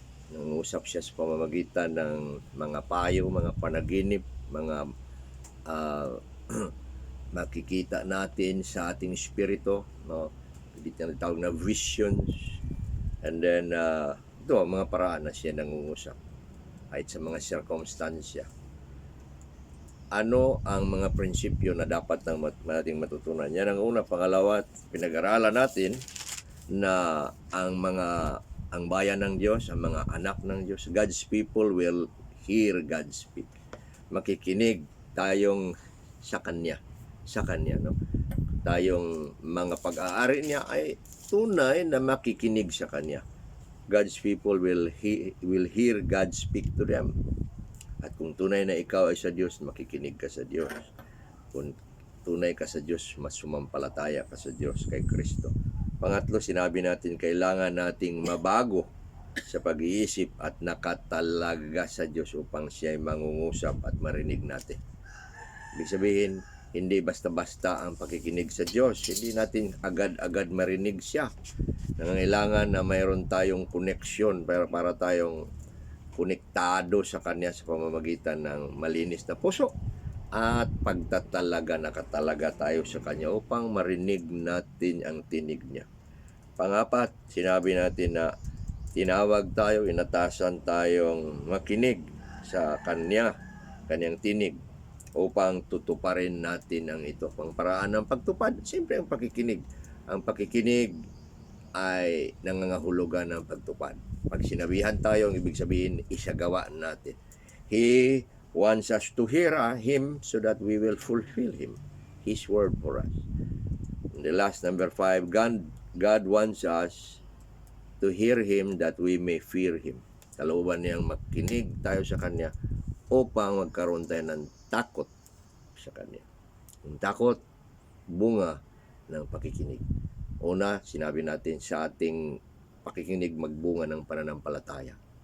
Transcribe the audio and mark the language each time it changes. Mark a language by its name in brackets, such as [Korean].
[Filipino] Nangusap siya sa pamamagitan ng mga payo, mga panaginip, mga makikita natin sa ating espiritu, no? tinatawag na visions. And then, ito, mga paraan na siya nangungusap. Kahit sa mga circumstansya. Ano ang mga prinsipyo na dapat nating matutunan? Yan ang una. Pangalawa, pinag-aralan natin na ang bayan ng Diyos, ang mga anak ng Diyos, [English] God's people will hear God speak. [Filipino] Makikinig tayong sa Kanya, no? Tayong mga pag-aari niya ay tunay na makikinig sa Kanya. [English] God's people will hear God speak to them. [Filipino] At kung tunay na ikaw ay sa Diyos, makikinig ka sa Diyos. Kung tunay ka sa Diyos, mas sumampalataya ka sa Diyos kay Kristo. Pangatlo, sinabi natin, kailangan nating mabago sa pag-iisip at nakatalaga sa Diyos upang siya ay mangungusap at marinig natin. Ibig sabihin, hindi basta-basta ang pakikinig sa Diyos. Hindi natin agad-agad marinig siya. Nangangailangan na mayroon tayong koneksyon para tayong konektado sa Kanya sa pamamagitan ng malinis na puso at nakatalaga tayo sa Kanya upang marinig natin ang tinig niya. Pangapat, sinabi natin na tinawag tayo, inatasan tayong makinig sa Kanyang tinig upang tutuparin natin ang ito. Ang paraan ng pagtupad, siyempre ang pakikinig. Ang pakikinig ay nangangahulugan ng pagtupad. Pag sinabihan tayo, ang ibig sabihin, isagawa natin. [English] He wants us to hear Him so that we will fulfill Him, His word for us. And the last, number 5, God wants us to hear Him that we may fear Him. [Filipino] Kalooban niyang makinig tayo sa Kanya upang magkaroon tayo ng takot sa Kanya. Yung takot, bunga ng pakikinig. Una, sinabi natin sa ating pakikinig magbunga ng pananampalataya.